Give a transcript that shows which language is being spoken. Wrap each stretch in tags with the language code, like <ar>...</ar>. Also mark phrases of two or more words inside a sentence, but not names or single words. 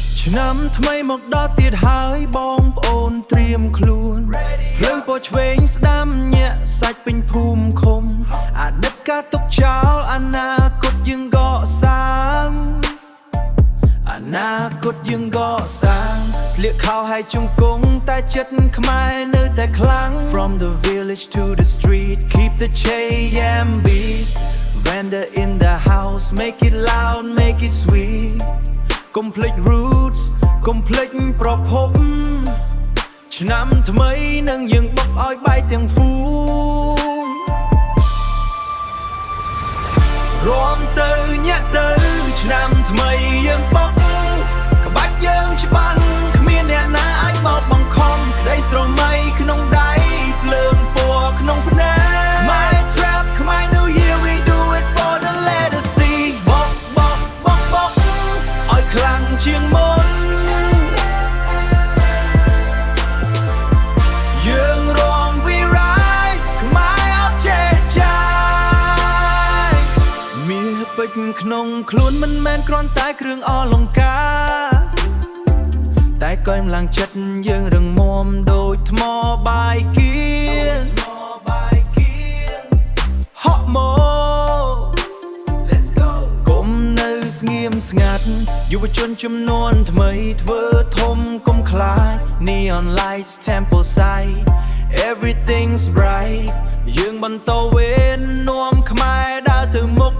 <km>ឆ្នាំថ្មីមកដល់ទៀតហើយបងប្អូនត្រៀមខ្លួនភ្លើងពណ៌ឆ្វេងស្ដាំញាក់សាច់ពេញភូមិ ឃុំអតីតកាលទុកចោលអនាគតយើងកសាងអនា គតយើងកសាងស្លៀកខោហើយជង្គង់តែចិត្តខ្មែរនៅតែខ្លាំង</km> <en>From the village to the street keep the chain beat Vendor in the house make it loud make it sweet Complete roots complete</en> <km>ប្រភពឆ្នាំថ្មីនឹងយើងបុកឲ្យបែកទាំងហ្វូង រួមទៅញាក់ទៅឆ្នាំថ្មីយើងបុកក្បាច់យើងច្បាស់គ្មានអ្នកណាអាចបោកបង្ខំក្តីស្រមៃក្នុងដៃភ្លើងពណ៌ក្នុងភ្នែក</km> <en>My trap my new year we do it for the legacy</en> <km>បុក ឲ្យខ្លាំងជាងមុនយើងរួម</km> <en>we rise</en> <km>ខ្មែរអត់ចេះចាយមាសពេជ្រក្នុងខ្លួនមិនមែនគ្រាន់តែគ្រឿងអលង្ការតែកកម្លាំងចិត្តយើងរឹងមាំដូចថ្មបាយគៀន ហក់មក</km> <en>Let's go</en> <km>កុំនៅស្ងៀមស្ងាត់យុវជនជំនាន់ថ្មីធ្វើធំកុំខ្លាច</km> <en>Neon lights temple side everything's bright</en> <km>យើងបន្តវេននាំខ្មែរដើរទៅ</km>